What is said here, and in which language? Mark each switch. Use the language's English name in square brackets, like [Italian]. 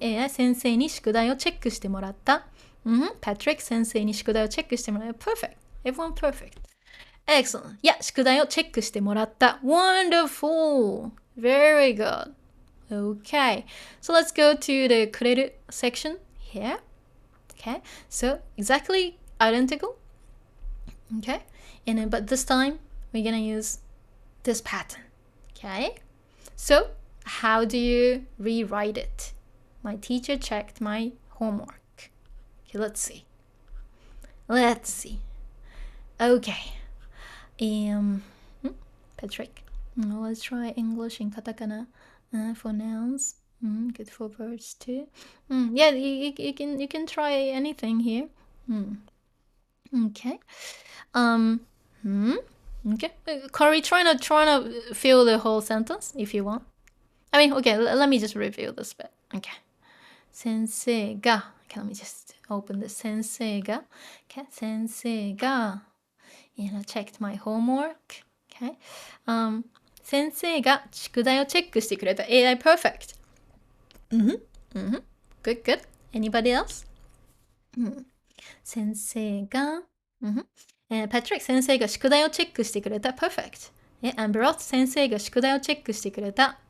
[Japanese] 先生に宿題をチェックしてもらった。Patrick 先生に宿題をチェックしてもらった。 [English] Perfect. Everyone perfect. Excellent. [Japanese] Yeah, 宿題をチェックしてもらった。 [English] Wonderful. Very good. Okay. So let's go to the くれる section here. Okay. So exactly identical. Okay. But this time we're gonna use this pattern. Okay. So how do you rewrite it? My teacher checked my homework. Okay, let's see. Okay. Patrick. Let's try English in katakana for nouns. Good for verbs too. Yeah, you can try anything here. Okay. Okay. Corey, try to fill the whole sentence if you want. I mean, okay, let me just review this bit. Okay. 先生が Okay, let me just open the 先生が Okay, 先生が checked my homework. Okay. [Japanese] 先生が宿題をチェックしてくれた。 [English] AI perfect. Good, good. Anybody else? [Japanese] 先生が Patrick 先生が宿題をチェックしてくれた。 [English] Perfect. And [Japanese] Broth 先生が宿題をチェックしてくれた。